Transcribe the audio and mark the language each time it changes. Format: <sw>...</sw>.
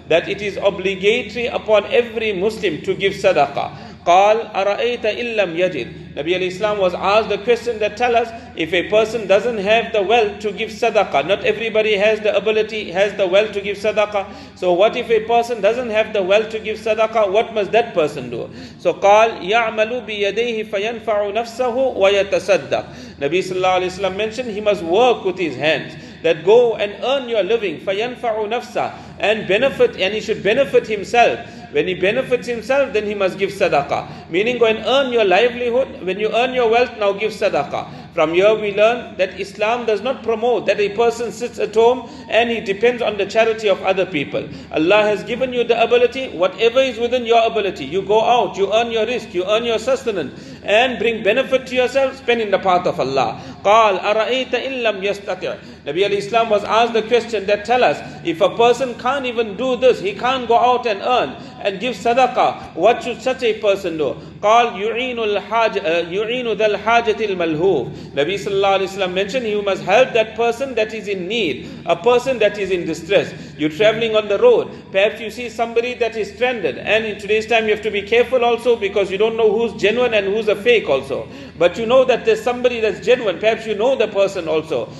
<en>That it is obligatory upon every Muslim to give sadaqah.</en> <ar>قال أرأيت إن لم يجد.</ar> <en>Nabi al-Islam was asked the question that tell us, if a person doesn't have the wealth to give sadaqah, not everybody has the ability, has the wealth to give sadaqah. So what if a person doesn't have the wealth to give sadaqah, what must that person do?</en> <ar>So قال يعمل بيديه فينفع نفسه ويتصدق.</ar> <en>Nabi sallallahu alayhi wa sallam mentioned he must work with his hands. That go and earn your living,</en> <ar>فَيَنْفَعُ نَفْسَهُ,</ar> <en>and benefit, and he should benefit himself. When he benefits himself, then he must give sadaqah. Meaning, go and earn your livelihood. When you earn your wealth, now give sadaqah. From here we learn that Islam does not promote that a person sits at home and he depends on the charity of other people. Allah has given you the ability, whatever is within your ability. You go out, you earn your risk, you earn your sustenance, and bring benefit to yourself, spend in the path of Allah.</en> <ar>قال أرأيت إن لم يستطع.</ar> <en>Nabi al-Islam was asked the question that tell us, if a person can't even do this, he can't go out and earn and give sadaqah, what should such a person do?</en> <ar>قال يعين ذا الحاجة الملهوف.</ar> <en>Nabi sallallahu alayhi wa sallam mentioned you must help that person that is in need, a person that is in distress. You're traveling on the road, perhaps you see somebody that is stranded, and in today's time you have to be careful also because you don't know who's genuine and who's a fake also. but you know that there's somebody that's genuine. Perhaps you know the person also.</en>